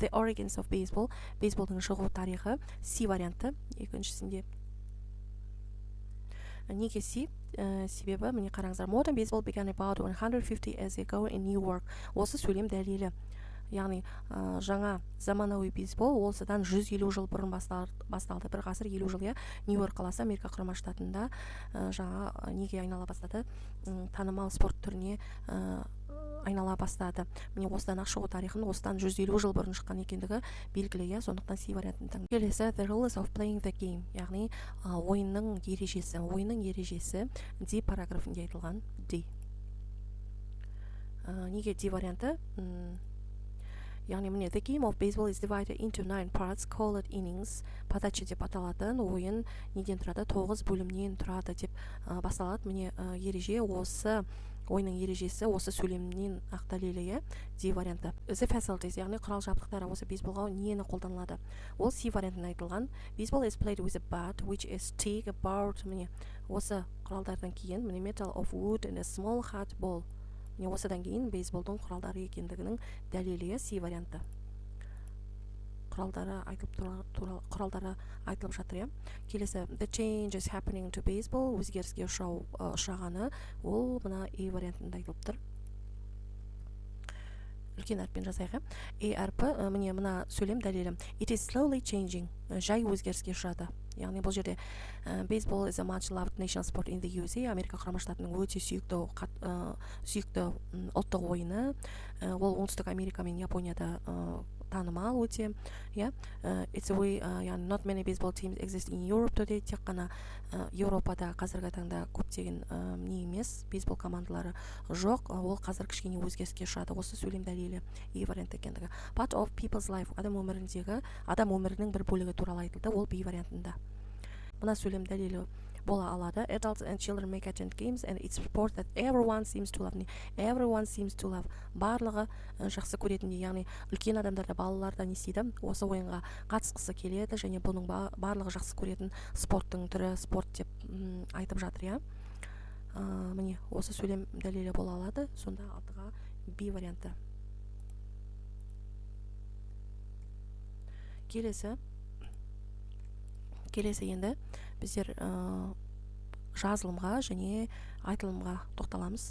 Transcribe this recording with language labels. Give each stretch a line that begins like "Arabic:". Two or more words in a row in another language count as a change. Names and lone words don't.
English: The origins of baseball,
Kazakh: бейсболдың шығу тарихы, C варианты, екіншісінде. Неге C? Себебі, міне қараңыздар,
English: modern baseball began about 150 years ago in New York.
Kazakh: Осы сөйлем дәлелі. Яғни жаңа заманауи бейсбол осыдан 150 жыл бұрын басталды. Бір ғасыр 50 жыл, Нью-Йорк қаласы Америка құрама штатында жаңа неге айнала бастады? Танымал спорт түріне айнала бастады. Міне осыдан шығу тарихын осыдан 150 жыл бұрын шыққан екендігі белгілі, сондықтан C вариантын.
English: Келесі the rules of playing the game,
Kazakh: яғни ойынның ережесі D параграфында айтылған. D. Неге D варианты? Яғни міне
English: the game of baseball is divided into 9 parts called innings.
Kazakh: Подача деп аталатын ойын неден тұрады? 9 бөлімнен тұрады деп басталады. Міне ереже осы ойынның ережесі осы сөйлемнен ақ дәлелі, D варианты.
English: The facilities,
Kazakh: яғни құрал жабдықтары осы бейсболға нені қолданылады? Ол C вариантында айтылған.
English: Baseball is played with a bat, which is thick about,
Kazakh: міне осы құралдардан кейін міне
English: metal of wood and a small hard ball.
Kazakh: Міне осыдан кейін бейсболдың құралдары екендігінің дәлелі C варианты. Құралдары айтылып жатыр, Келесі
English: the changes happening to baseball,
Kazakh: өзгеріске ұшырағаны, ол мына E вариантында айтылып тұр. Үлкен әріппен жазайық. E әрпі, міне мына сөйлем дәлелі.
English: It is slowly changing,
Kazakh: жай өзгеріске ұшырады. Яғни бұл жерде
English: baseball is a much loved national sport in the USA,
Kazakh: Америка құрама штатының өте сүйікті ұлттық ойыны. Ол оңтүстік Америка мен Японияда танымал өте,
English: It's a way, not many baseball teams exist in Europe today.
Kazakh: Тек қана Еуропада қазіргі таңда көптеген не емес, бейсбол командалары жоқ. Ол қазір кішкене өзгеріске ұшырады. Осы сөйлем дәлелі E варианты екендігі.
English: Part of people's life,
Kazakh: адам өмірінің бір бөлігі туралы айтылды. Ол B вариантында. Мына сөйлем дәлелі бола алады.
English: Adults and children make attend games and it's sport that everyone seems to love. Everyone seems to love.
Kazakh: Барлығы жақсы көретіндей, яғни үлкен адамдар да балалар да не істейді? Осы ойынға қатысқысы келеді және бұның барлығы жақсы көретін спорттың түрі, спорт деп айтып жатыр, Міне осы сөйлем дәлелі бола алады. Сонда алтыға B варианты. Келесі енді біздер жазылымға және айтылымға тоқталамыз.